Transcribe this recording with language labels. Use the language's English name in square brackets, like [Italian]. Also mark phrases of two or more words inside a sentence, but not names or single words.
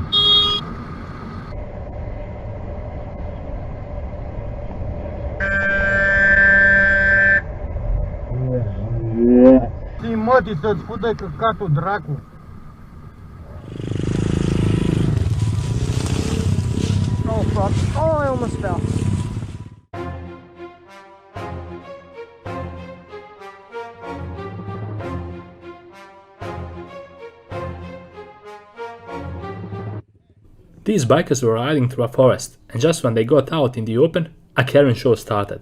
[Portuguese] Sim, [Romanian] mătii să-ți fudă căcatul dracu. [English] Oh fuck. Oh, I almost fell. These bikers were riding through a forest, and just when they got out in the open, a Karen show started.